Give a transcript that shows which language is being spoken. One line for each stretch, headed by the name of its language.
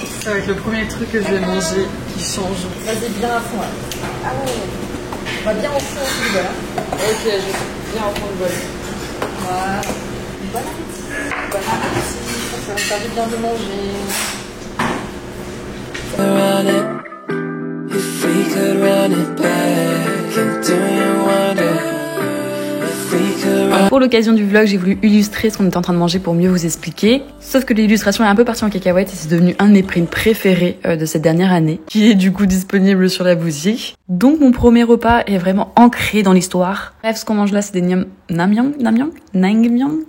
French: Ça va être le premier truc que je vais manger qui change. Vas-y, bien à fond. Là. Ah ouais. On va bien au fond du bol. Ok, je vais bien au fond du bol. Voilà. Bon appétit. Bon appétit. Ça va me faire du bien de manger.
English: If we could run it back, and do you wonder if we could run...
French: Pour l'occasion du vlog, j'ai voulu illustrer ce qu'on était en train de manger pour mieux vous expliquer. Sauf que l'illustration est un peu partie en cacahuète et c'est devenu un de mes primes préférés de cette dernière année, qui est du coup disponible sur la boutique. Donc mon premier repas est vraiment ancré dans l'histoire. Bref, ce qu'on mange là, c'est des naengmyeon.